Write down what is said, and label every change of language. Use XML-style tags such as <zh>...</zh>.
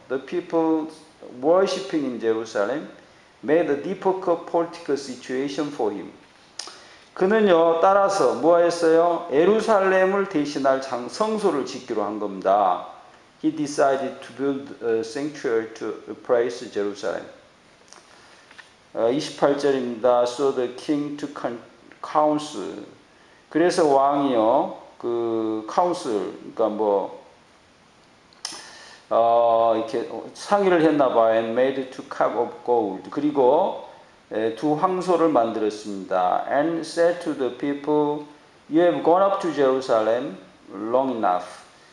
<en>The people worshiping in Jerusalem made a difficult political situation for him.</en> <ko>그는요, 따라서 뭐 했어요? 예루살렘을 대신할 성소를 짓기로 한 겁니다.</ko> <en>He decided to build a sanctuary to replace Jerusalem.</en> <ko>28절입니다.</ko> <en>So the king took counsel.</en> <ko>그래서 왕이요, 그 counsel, 그러니까 이렇게 상의를 했나 봐요.</ko> <en>And made two cup of gold.</en> <ko>그리고 두 황소를 만들었습니다.</ko> <en>And said to the people, you have gone up to Jerusalem long enough.</en>